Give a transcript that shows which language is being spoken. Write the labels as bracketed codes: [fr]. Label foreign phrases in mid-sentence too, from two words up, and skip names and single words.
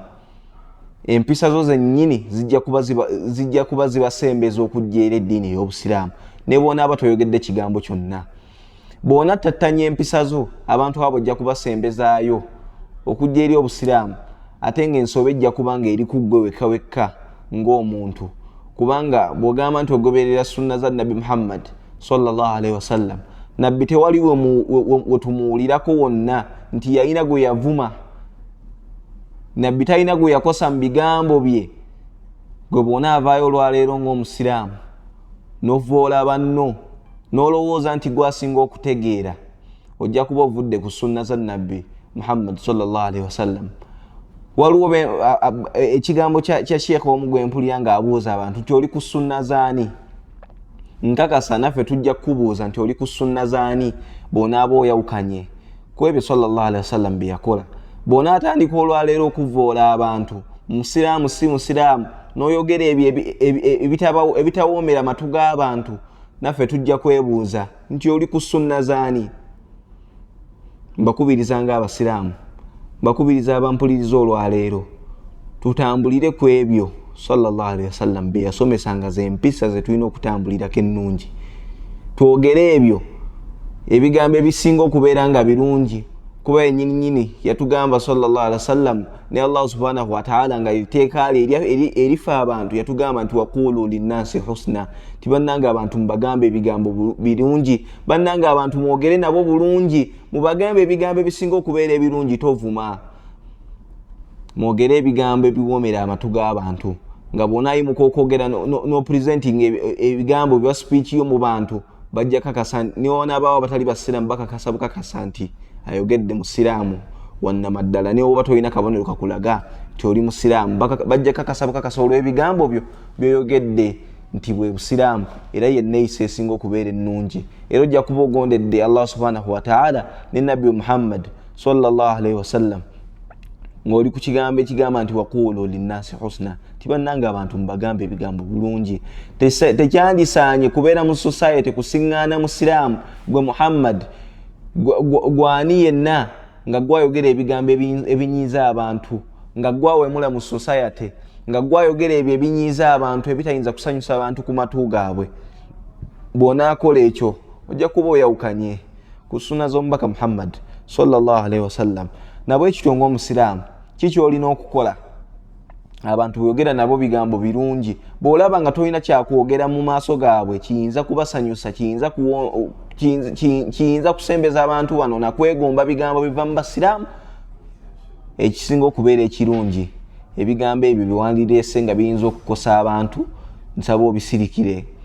[lg] Empisa zo zennyini zijja kuba zibasembeza okujja eri eddiini ey'obusiraamu ne bw'onaaba toyogedde kigambo kyonna. Bw'onattattanya empisa zo abantu abo ojja kubasembezaayo okujja eri obusiraamu, ate ng'ensobe ejja kuba ng'eri ku ggwe wekka wekka ng'omuntu. Kubanga bw'ogamba nti ogoberera sunna za Nabi Muhammad [ar] صلى الله عليه وسلم, [lg] Nabbi tewali we tumuwulirako wonna nti yalina gwe yavuma. Nabbi talina gwe yakosa mu bigambo bye. Gwe bw'onaavaayo olwaleero ng'omusiraamu n'ovvoola banno n'olowooza nti gwasinga okutegeera, ojja kuba ovudde ku sunna za Nabbi Muhammad [ar] صلى الله عليه وسلم. [lg] Waliwo ekigambo kya sheekh omu gwe mpulira ng'abuuza abantu nti oli ku sunna zaani? Nkakasa naffe tujja kukubuuza nti oli ku sunna zaani bw'onaaba oyawukanye ku ebyo [ar] صلى الله عليه وسلم [lg] bye yakola. Bw'onaatandika olwaleero okuvvoola abantu, musiraamu si musiraamu, n'oyogera ebyo ebitawoomera matu g'abantu, naffe tujja kwebuuza nti oli ku sunna zaani? Mbakubiriza ng'abasiraamu, mbakubiriza abampuliriza olwaleero, tutambulire ku ebyo [ar] صلى الله عليه وسلم [lg] bye yasomesanga z'empisa ze tulina okutambulirako ennungi. Twogere ebyo ebigambo ebisinga okubeera nga birungi kuba yennyini yatugamba [ar] صلى الله عليه وسلم [lg] ne Allah [ar] سبحانه وتعالى [lg] nga liteeka erifa abantu yatugamba nti [ar] وقولوا للناس حسنا, [lg] tibannanga abantu mubagambe ebigambo birungi, bannanga abantu mwogere nabo bulungi, mubagambe ebigambo ebisinga okubeera ebirungi, tovuma. Mwogere ebigambo ebiwoomera amatu g'abantu nga bw'onaayimuka okwogera no presenting ebigambo bya speech yo mu bantu bajja kakasa, niwonaabawo abatali basiraamu bakakasa bukakasa nti ayogedde musiraamu wannamaddala, ne oba tolina kabonero kakulaga nti oli musiraamu bajja kakasa bukakasa olw'ebigambo byo byoyogedde nti bwe busiraamu era yenneeyisa esinga okubeera ennungi. Era ojja kuba ogondedde Allah [ar] سبحانه وتعالى [lg] ne Nabbi Muhammad [ar] صلى الله عليه وسلم [lg] ng'oli ku kigambo ekigamba nti [ar] وقولوا للناس حسنا, [lg] tibannanga abantu mubagambe ebigambo bulungi. Tekyandisaanye kubeera mu society kusiŋŋaana musiraamu gwe Muhammad gwani yenna nga gwayogera ebigambo ebinyiiza abantu, nga gwawemula mu society, nga gwayogera ebyo ebinyiiza abantu ebitayinza kusanyusa abantu ku matu gaabwe. Bw'onaakola ekyo ojja kuba oyawukanye ku sunna z'omubaka Muhammad [ar] صلى الله عليه وسلم. [lg] Nabwe ekityo ng'omusiraamu kiki olina okukola abantu boyogera nabo bigambo birungi bwolaba nga tolina kyakwogera mu maaso gaabwe kiyinza kubasanyusa kiyinza kusembeza abantu wano nakwegomba bigambo biva mu basiraamu ekisinga okubeera ekirungi ebigambo ebyo biwandireese nga biyinza okukosa abantu nsaba obisirikire.